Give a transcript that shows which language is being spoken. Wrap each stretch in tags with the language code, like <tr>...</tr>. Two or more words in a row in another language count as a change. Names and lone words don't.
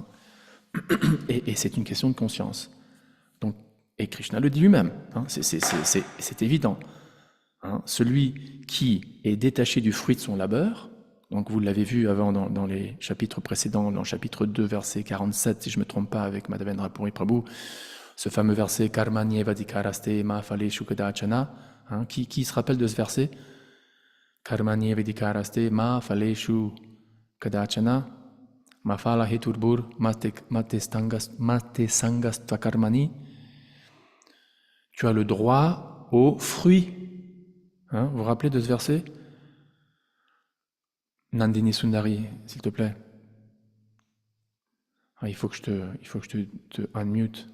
<fr>Et c'est une question de conscience. Donc, et Krishna le dit lui-même, hein, c'est évident. Hein. Celui qui est détaché du fruit de son labeur, donc vous l'avez vu avant dans les chapitres précédents, dans le chapitre 2, verset 47, si je ne me trompe pas, avec Madhavendra Puri Prabhu, ce fameux verset «</fr> <sa>कर्मण्येव अधिकारस्ते मा फलेषु कदाचन »,</sa> <fr>qui se rappelle de ce verset? «</fr> <sa>कर्मण्येव अधिकारस्ते मा फलेषु कदाचन मा फल हेतुर्भूः मा ते सङ्गः अस्त्वकर्मणि »</sa> <fr>Tu as le droit aux fruits. Vous vous rappelez de ce verset? Nandini Sundari, s'il te plaît. Il faut que je te unmute.</fr>